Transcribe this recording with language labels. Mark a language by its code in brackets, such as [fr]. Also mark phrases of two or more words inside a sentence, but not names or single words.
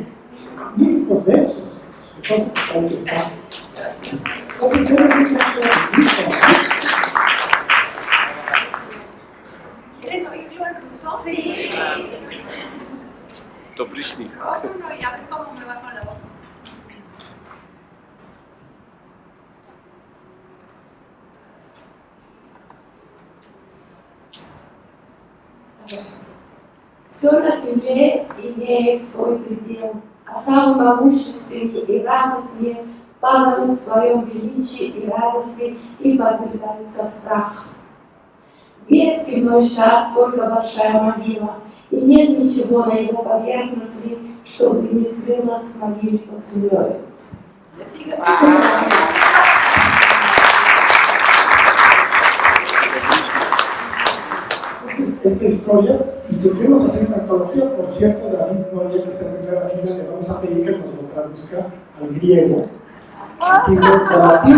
[es] Únicos versos. Entonces, pues ahí se está. Entonces, yo no sé qué es. ¿Quieren oírlo en ruso? Sí. Dobrishny. No, y a ver cómo me va con la voz. [ru] Все на земле имеет свой предел, а самые могущественные и радостные падают в своем величии и радости и подвергаются в прах. Весь земной шар — только большая могила, и нет ничего на его поверхности, чтобы не скрылось в могиле под землей. [es] Esta historia, y pues queremos hacer una antología, por cierto, David Noria, que está en primera fila, le vamos a pedir que nos lo traduzca al griego, antiguo o latín.